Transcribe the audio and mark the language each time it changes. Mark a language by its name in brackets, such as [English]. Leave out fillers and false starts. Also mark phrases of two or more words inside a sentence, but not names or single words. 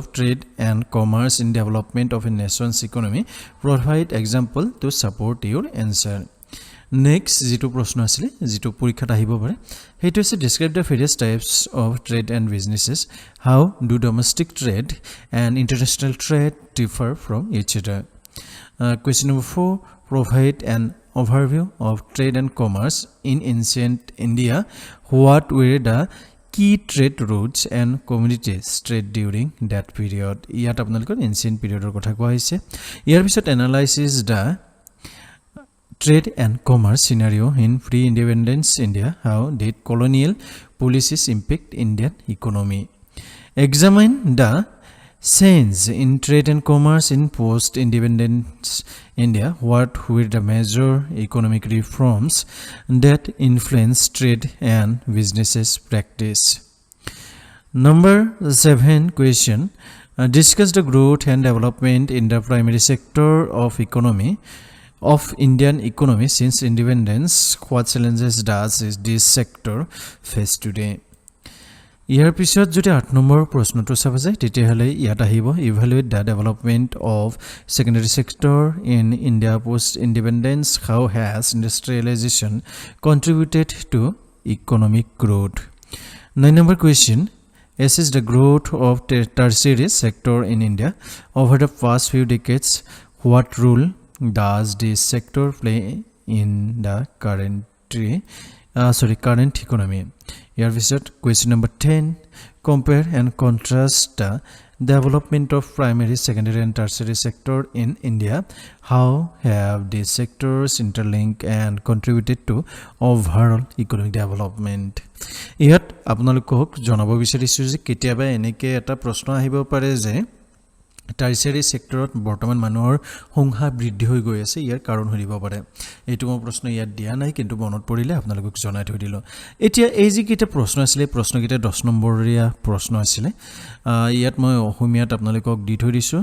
[English] trade and commerce in development of a nation's economy provide example to support your answer next [Assamese] যেটো প্ৰশ্ন আছিল যেটো পৰীক্ষাত আহিব পাৰে হেতু আছে [English] describe the various types of trade and businesses how do domestic trade and international trade differ from each other question number 4 provide an overview of trade and commerce in ancient India what were the key trade routes and commodities trade during that period [Assamese] ইয়াত আপোনালোকৰ [English] ancient periodৰ [Assamese] কথা কোৱা হৈছে ইয়াৰ পিছত [English] analysis the trade and commerce scenario in pre-independence India how did colonial policies impact Indian economy examine the change in trade and commerce in post-independence India what were the major economic reforms that influenced trade and businesses practice number 7 question discuss the growth and development in the primary sector of economy of Indian economy since independence what challenges does this sector face today [Assamese] ইয়াৰ পিছত যদি 8 নম্বৰ প্ৰশ্নটো চাব যায় তেতিয়াহলে ইয়াত আহিব [English] evaluate the development of secondary sector in India post independence how has industrialization contributed to economic growth 9 number question assess the growth of tertiary sector in India over the past few decades what role does this sector play in the current current economy. Here we said question number 10. Compare and contrast the development of primary, secondary and tertiary sector in India. How have these sectors interlinked and contributed to overall economic development? [Assamese] ইয়াত আপোনালোকক জনাব বিচাৰিছো যে কেতিয়াবা এনেকে এটা প্ৰশ্ন আহিব পাৰে যে টাৰ্চিয়াৰী সেক্টৰত বৰ্তমান মানুহৰ সংখ্যা বৃদ্ধি হৈ গৈ আছে ইয়াৰ কাৰণ হৰিব পাৰে এইটো মই প্ৰশ্ন ইয়াত দিয়া নাই কিন্তু মনত পৰিলে আপোনালোকক জনাই থৈ দিলো এতিয়া এই যে কিটা প্ৰশ্ন আছিল প্ৰশ্নকিটা 10 নম্বৰীয়া প্ৰশ্ন আছিল ইয়াত মই অসমীয়াত আপোনালোকক দি থৈ দিছো